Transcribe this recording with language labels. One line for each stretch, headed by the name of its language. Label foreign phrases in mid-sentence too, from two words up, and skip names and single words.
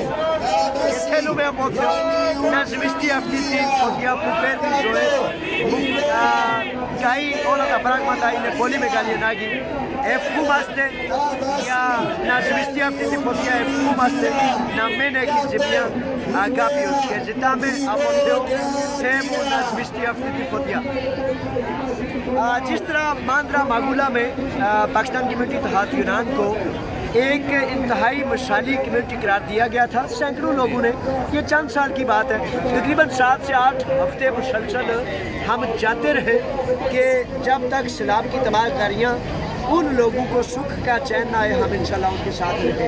Greek: Και θέλουμε από Θεό να σβηστεί αυτή τη φωτιά που παίρνει ζωές, που καεί όλα τα πράγματα, είναι πολύ μεγάλη ανάγκη. Ευχούμαστε για να σβηστεί αυτή τη φωτιά, ευχούμαστε να μην έχει ζημιά κάποιος και ζητάμε από Θεό, Θεέ μου, να σβηστεί αυτή τη φωτιά.
Urdu: جس طرح ماندرا ماگولا میں پاکستان کمیونٹی اتحاد یونان کو ایک انتہائی مشالی کمیونٹی قرار دیا گیا تھا، سینکڑوں لوگوں نے، یہ چند سال کی بات ہے، تقریباً 7 سے 8 ہفتے مسلسل ہم جاتے رہے کہ جب تک سیلاب کی تباہ کاریاں ان لوگوں کو سکھ کا چین نہ آئے، ہم انشاءاللہ ان کے ساتھ رہیں۔